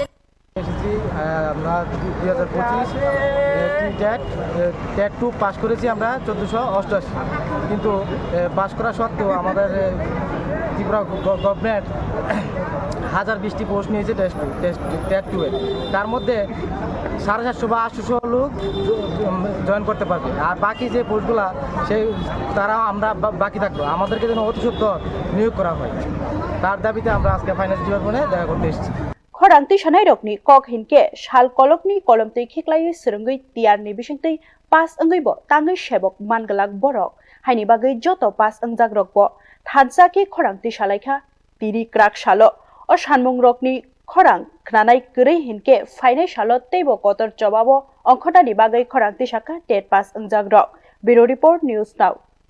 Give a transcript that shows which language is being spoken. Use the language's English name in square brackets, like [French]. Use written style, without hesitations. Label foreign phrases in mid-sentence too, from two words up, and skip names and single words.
[Bangla] আমরা 2025 টেট 2 পাস করেছি আমরা 1488, কিন্তু পাস করা সত্ত্বেও আমাদের ত্রিপুরা গভর্নমেন্ট 1020টি পোস্ট নিয়েছে টেট 2 এর, তার মধ্যে 750 বা 800 লোক জয়েন করতে পারবে, আর বাকি যে পোস্টগুলা সেই তারা আমরা বাকি থাকবো, আমাদেরকে যেন অতি সত্বর নিয়োগ করা হয়, তার দাবিতে আমরা আজকে [English] Finance Department [Bangla] দেখা করতে এসেছি। [Kok Borok] खरांथि सानाय रकनि कक हिनके साल कलकनि कलमतै खिख्लायै सुरुंगै तियारनि बिसिंतै पास अंगैबो तांगै शेबक मानगलाक बरक हायनि बागै जत पास अंजाग्रकबो थानसाके खरांथि सालायखा तिरि क्राक सालो अ सानमुं रकनि खरां खनानाय गरै हिनके फाइनाय सालो तैबो कतर जवाबो अंखटानि बागै खरांथि साखा टेट पास अंजाग्रक [English] bureau report News Now.